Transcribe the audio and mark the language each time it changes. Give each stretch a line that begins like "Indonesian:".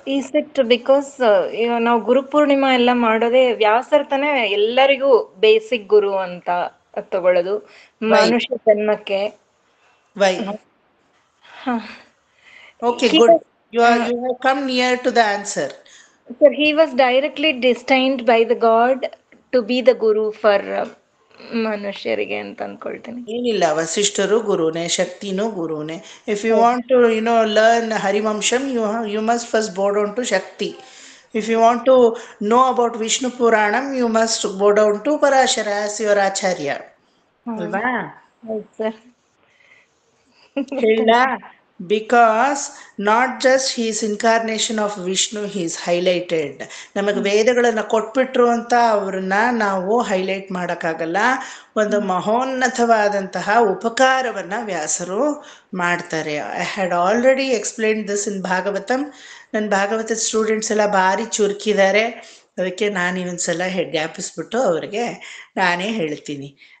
English: is it because
Kannada: ನಾವು ಗುರುಪೂರ್ಣಿಮಾ ಎಲ್ಲ ಮಾಡೋದೇ ವ್ಯಾಸರ ತಾನೇ ಎಲ್ಲರಿಗೂ ಬೇಸಿಕ್ ಗುರು ಅಂತ ತಗೊಳ್ಳೋದು ಮನುಷ್ಯ ಜನ್ಮಕ್ಕೆ.
English: Why? Okay, good. You have come near to the answer. Sir, he was directly destined by the God to be the guru for
Kannada: ಮನುಷ್ಯರಿಗೆ ಅಂತ ಅನ್ಕೊಳ್ತೀನಿ. ಏನಿಲ್ಲ, ವಸಿಷ್ಠರು ಗುರುನೇ, ಶಕ್ತಿನೂ ಗುರುನೇ.
English: If you want to learn Harivansham, you must first bow down to Shakti. If you want to know about Vishnu Puranam, you must bow down to Parashara as your Acharya.
Kannada: Alva?
English: Yes, sir. Because not just his incarnation of Vishnu, he is highlighted.
Kannada: ನಮಗೆ ವೇದಗಳನ್ನ ಕೊಟ್ಬಿಟ್ರು ಅಂತ ಅವ್ರನ್ನ ನಾವು highlight ಮಾಡಕ್ಕಾಗಲ್ಲ. ಒಂದು ಮಹೋನ್ನತವಾದಂತಹ ಉಪಕಾರವನ್ನ ವ್ಯಾಸರು ಮಾಡ್ತಾರೆ.
English: I had already explain this in Bhagavatam.
Kannada: ನನ್ನ ಭಾಗವತದ ಸ್ಟೂಡೆಂಟ್ಸ್ ಎಲ್ಲ ಭಾರಿ ಚುರುಕಿದ್ದಾರೆ, ಅದಕ್ಕೆ ನಾನು ಇನ್ನೊಂದ್ಸಲ ಜ್ಞಾಪಿಸ್ಬಿಟ್ಟು ಅವ್ರಿಗೆ ನಾನೇ ಹೇಳ್ತೀನಿ.